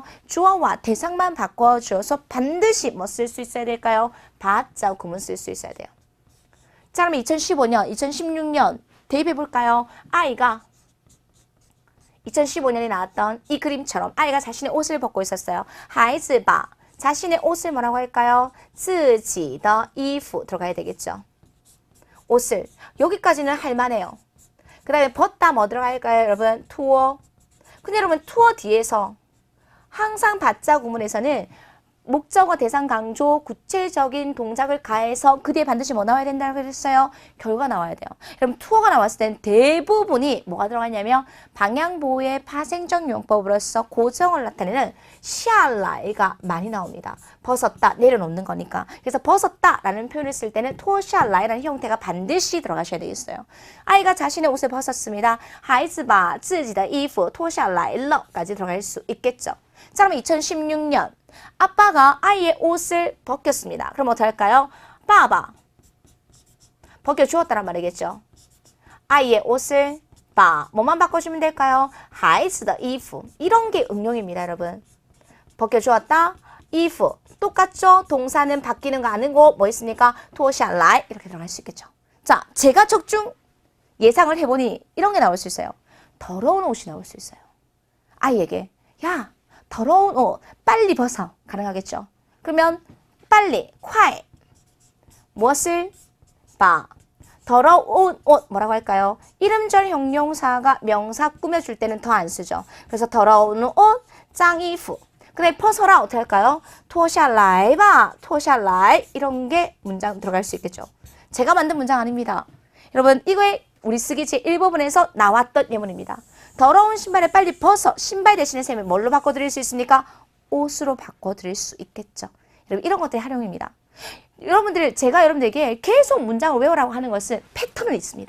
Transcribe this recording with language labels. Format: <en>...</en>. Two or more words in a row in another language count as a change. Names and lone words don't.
<ko>주어와 대상만 바꿔주어서 반드시 뭐 쓸 수 있어야 될까요? 받자 구문 쓸 수 있어야 돼요. 자, 그럼 2015년, 2016년 대입해 볼까요? 아이가 2015년에 나왔던 이 그림처럼 아이가 자신의 옷을 벗고 있었어요.</ko> <zh>孩子把</zh> <ko>자신의 옷을 뭐라고 할까요?</ko> <zh>自己的衣服</zh> <ko>들어가야 되겠죠. 옷을 여기까지는 할만해요. 그 다음에 벗다 뭐 들어갈까요, 여러분? 투어. 근데 여러분 투어 뒤에서 항상 받자 구문에서는 목적어 대상 강조 구체적인 동작을 가해서 그 뒤에 반드시 뭐 나와야 된다고 그랬어요? 결과 나와야 돼요. 그럼 투어가 나왔을 땐 대부분이 뭐가 들어가냐면 방향보호의 파생적 용법으로서 고정을 나타내는 샤라이가 많이 나옵니다. 벗었다, 내려놓는 거니까. 그래서 벗었다라는 표현을 쓸 때는 투어 샤라이라는 형태가 반드시 들어가셔야 되겠어요. 아이가 자신의 옷을 벗었습니다.</ko> <zh>孩子把自己的衣服脱下来了</zh> <ko>까지 들어갈 수 있겠죠. 자, 그럼 2016년 아빠가 아이의 옷을 벗겼습니다. 그럼 어떻게 할까요? 빠바 벗겨주었다란 말이겠죠. 아이의 옷을 바 뭐만 바꿔주면 될까요?</ko> <zh>孩子的衣服</zh> <ko>이런 게 응용입니다, 여러분. 벗겨주었다, 衣服 똑같죠? 동사는 바뀌는 거 아니고 뭐 있습니까? 脱下来 이렇게 들어갈 수 있겠죠. 자, 제가 적중 예상을 해보니 이런 게 나올 수 있어요. 더러운 옷이 나올 수 있어요. 아이에게 야, 더러운 옷 빨리 벗어 가능하겠죠. 그러면 빨리 콰이 무엇을 봐 더러운 옷 뭐라고 할까요? 이름절 형용사가 명사 꾸며줄 때는 더 안 쓰죠. 그래서 더러운 옷 짱이프 근데 벗어라 어떻게 할까요?</ko> <zh>脱下来吧 脱下来</zh> <ko>이런 게 문장 들어갈 수 있겠죠. 제가 만든 문장 아닙니다. 여러분 이거에 우리 쓰기 제1부분에서 나왔던 예문입니다. 더러운 신발을 빨리 벗어 신발 대신에 쌤은 뭘로 바꿔드릴 수 있습니까? 옷으로 바꿔드릴 수 있겠죠. 여러분 이런 것들이 활용입니다. 여러분들 제가 여러분들에게 계속 문장을 외우라고 하는 것은 패턴은 있습니다.</ko>